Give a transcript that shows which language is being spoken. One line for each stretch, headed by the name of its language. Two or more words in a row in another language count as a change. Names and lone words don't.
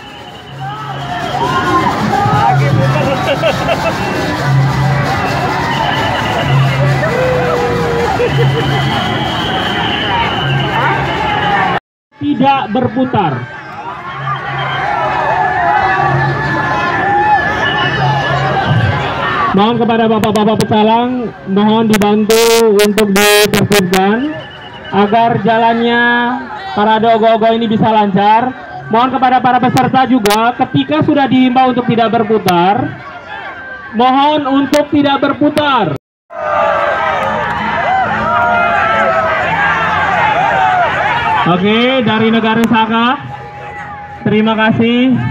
Indonesian: Tidak berputar. Mohon kepada bapak-bapak pecalang, mohon dibantu untuk ditertibkan agar jalannya parade ogo-ogo ini bisa lancar. Mohon kepada para peserta juga, ketika sudah dihimbau untuk tidak berputar, mohon untuk tidak berputar. Oke, dari negara Saka, terima kasih.